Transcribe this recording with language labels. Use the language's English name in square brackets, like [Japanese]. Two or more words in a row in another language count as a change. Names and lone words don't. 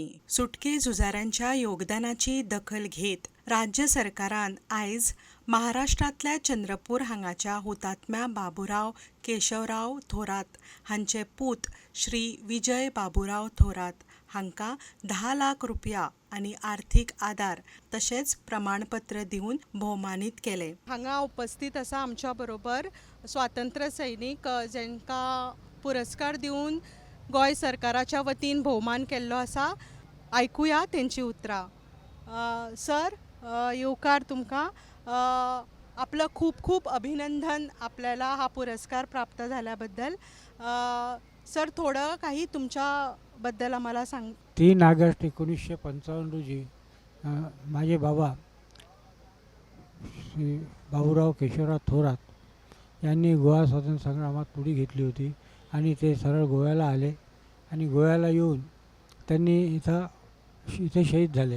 [Konkani] सुटके झुजाऱ्यांच्या योगदानाची दखल घेत राज्य सरकारान आयज महाराष्ट्रांतल्या चंद्रपूर हांगाच्या हुतात्म्या बाबुराव केशवराव थोरात हांचे पूत श्री विजय बाबुराव थोरात हांकां 10 लाख रुपया आणि आर्थीक आदार तशेंच प्रमाणपत्र दिवन भोवमानीत केले. हांगा उपस्थित आसा आमच्या बरोबर स्वातंत्र्य सैनीक जेंकां पुरस्कार दिवन गोंय सरकाराच्या वतीन भोवमान केल्लो आसा. आयकुया तेंची उतरां. सर, येवकार तुमकां. [Marathi] आपलं खूप खूप अभिनंदन आपल्याला हा पुरस्कार प्राप्त झाल्याबद्दल. सर, थोडं काही तुमच्याबद्दल आम्हाला सांग. 3 ऑगस्ट 1955 रोजी माझे बाबा श्री बाबुराव केशवराव थोरात यांनी गोवा स्वातंत्र्य संग्रामात उडी घेतली होती आणि ते सरळ गोव्याला आले आणि गोव्याला येऊन त्यांनी इथे शहीद झाले.